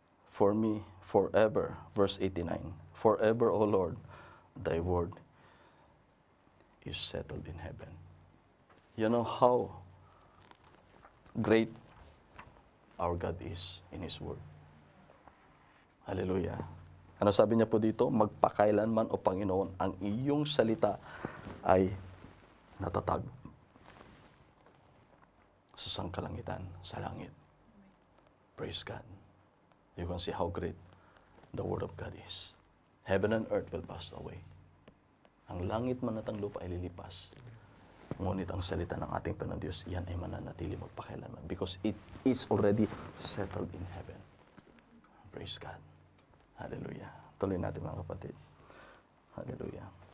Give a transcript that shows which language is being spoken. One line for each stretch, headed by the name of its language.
English: For me, forever, verse 89, forever, O Lord, thy word is settled in heaven. You know how great our God is in His word.
Filipino: Hallelujah. Ano sabi niya po dito? Magpakailanman o Panginoon, ang iyong salita ay natatag sa sangkalangitan, sa langit.
English: Praise God. You can see how great the Word of God is. Heaven and earth will pass away.
Filipino: Ang langit man at ang lupa ay lilipas. Ngunit ang salita ng ating Panginoon Diyos, yan ay mananatili magpakailanman
English: because it is already settled in heaven. Praise God.
Filipino: Hallelujah. Tuloy natin mga kapatid. Hallelujah.